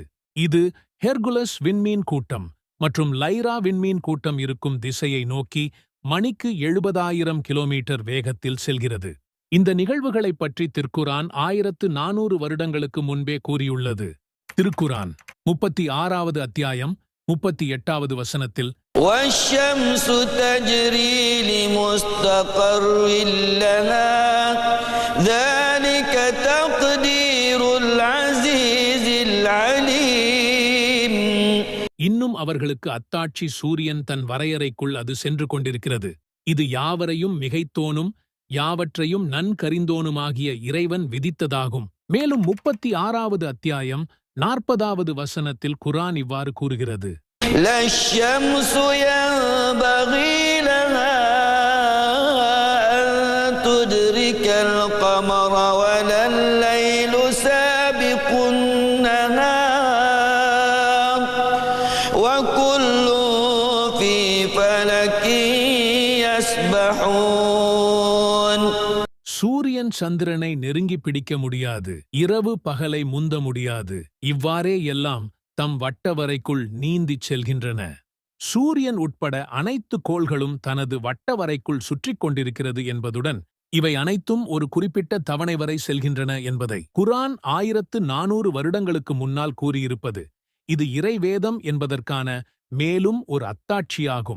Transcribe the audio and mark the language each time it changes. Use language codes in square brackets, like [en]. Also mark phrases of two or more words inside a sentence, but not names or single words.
[ta] இது ஹெர்குலஸ் விண்மீன் கூட்டம் மற்றும் லைரா விண்மீன் கூட்டம் இருக்கும் திசையை நோக்கி மணிக்கு 70,000 கிலோமீட்டர் வேகத்தில் செல்கிறது. இந்த நிகழ்வுகளைப் பற்றி திருக்குர்ஆன் 1400 வருடங்களுக்கு முன்பே கூறியுள்ளது. திருக்குர்ஆன் 36வது அத்தியாயம் 38வது வசனத்தில், [ar] وَالشَّمْسُ تَجْرِي لِمُسْتَقَرٍّ لَهَا ذَلِكَ تَقْدِيرُ الْعَزِيزِ الْعَلِيمِ. [ta] இன்னும் அவர்களுக்கு அத்தாட்சி, சூரியன் தன் வரையறைக்குள் அது சென்று கொண்டிருக்கிறது. இது யாவரையும் மிகைத்தோனும் யாவற்றையும் நன்கறிந்தோனுமாகிய இறைவன் விதித்ததாகும். மேலும் 36வது அத்தியாயம் 40வது வசனத்தில் குர்ஆன் இவ்வாறு கூறுகிறது, [ar] لَا الشَّمْسُ يَنبَغِي لَهَا أَن تُدْرِكَ الْقَمَرَ وَلَا اللَّيْلُ سَابِقُ النَّهَارِ وَكُلٌّ فِي فَلَكٍ يَسْبَحُونَ. [ta] சூரியன் சூரியன் சந்திரனை நெருங்கி பிடிக்க முடியாது, இரவு பகலை முந்த முடியாது, இவ்வாறே எல்லாம் தம் வட்டவரைக்குள் நீந்திச் செல்கின்றன. சூரியன் உட்பட அனைத்து கோள்களும் தனது வட்டவரைக்குள் சுற்றிக் கொண்டிருக்கிறது என்பதுடன் இவை அனைத்தும் ஒரு குறிப்பிட்ட தவணை வரை செல்கின்றன என்பதை குர்ஆன் 1400 வருடங்களுக்கு முன்னால் கூறியிருப்பது இது இறைவேதம் என்பதற்கான மேலும் ஒரு அத்தாட்சியாகும்.